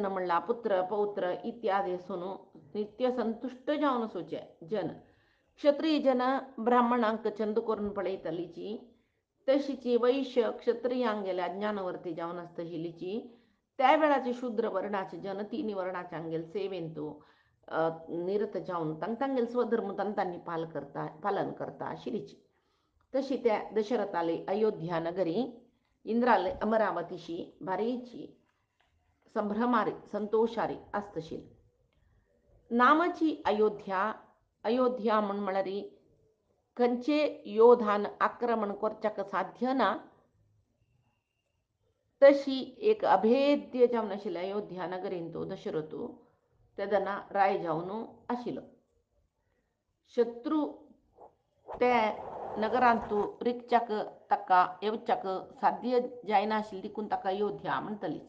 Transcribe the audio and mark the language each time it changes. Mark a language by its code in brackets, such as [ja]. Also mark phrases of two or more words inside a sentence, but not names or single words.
[kok] म्हणला पुत्र पौत्र इत्यादी सुनू नित्य संतुष्ट जावन सोचे जन क्षत्रिय जन ब्राह्मणांक चंद करून पळयतलीची तशीची वैश्य क्षत्रियांगेल्या अज्ञानवर्ती जावन आसतलीची त्या वेळाचे शूद्र वर्णाचे जन तिन्ही वर्णाच्या अंगेल सेवेंतू निरत जाऊन तांगेल स्वधर्म तांतांनी पालन करता आशिलीची. तशी त्या दशरथाले अयोध्या नगरी इंद्राले अमरावतीशी भारीची संभ्रमारी संतोषारी आस्तशील. नामाची अयोध्या अयोध्या म्हण म्हळरी खंचे योधान आक्रमण करच्याक साध्य ना तशी एक अभेद्य जावन आशिल्ली अयोध्या नगरीन तो दशरथू तेदना राय जावन आशिल्लो. शत्रू त्या नगरांतू रिकच्याक ताका येवच्याक साध्य जायनाशिल्ली देखून ताका अयोध्या म्हणटलीची.